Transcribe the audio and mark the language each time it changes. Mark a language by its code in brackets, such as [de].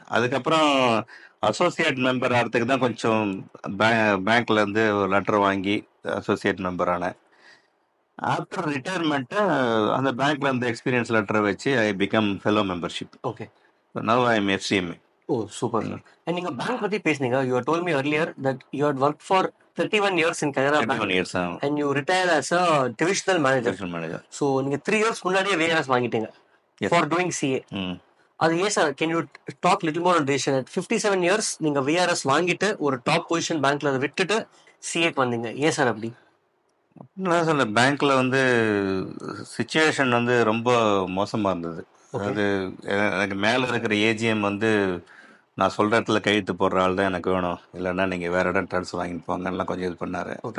[ta] அதுக்கப்புறம் associate member ஆகிறதுக்கு தான் கொஞ்சம் பேங்க்ல இருந்து ஒரு லெட்டர் வாங்கி அசோசியேட் மெம்பர் ஆனேன். [en] after retirement [ta] அந்த பேங்க்ல இருந்த எக்ஸ்பீரியன்ஸ் லெட்டரை வச்சு [en] I become fellow membership. Okay. Now I am FCMA. [ta] O super sir. And நீங்க பேங்க் பத்தி பேசுனீங்க. [en] You told me earlier that you had worked for 31 years in Canara Bank. 31 years and you retired as a divisional manager. So [ta] நீங்க 3 years முன்னாடியே VRS வாங்கிட்டீங்க [en] for doing CA. [ta] அது ஏன் sir? [en] Can you talk little more on decision? [ta] 57 years நீங்க VRS வாங்கிட்டு ஒரு top position பேங்க்ல அதை விட்டுட்டு சிஏக்கு வந்தீங்க, ஏன் சார் அப்படி? அப்படின்னா சொல்ல, பேங்க்ல வந்து சுச்சுவேஷன் வந்து ரொம்ப மோசமா இருந்தது. அது எனக்கு மேல இருக்கிற ஏஜிஎம் வந்து நான் சொல்ற இடத்துல கையெழுத்து போடுற ஆள் தான் எனக்கு வேணும், இல்லைன்னா நீங்க வேற இடம் ட்ரான்ஸ்ஃபர் வாங்கிட்டு போங்கலாம் கொஞ்சம் இது பண்ணாரு.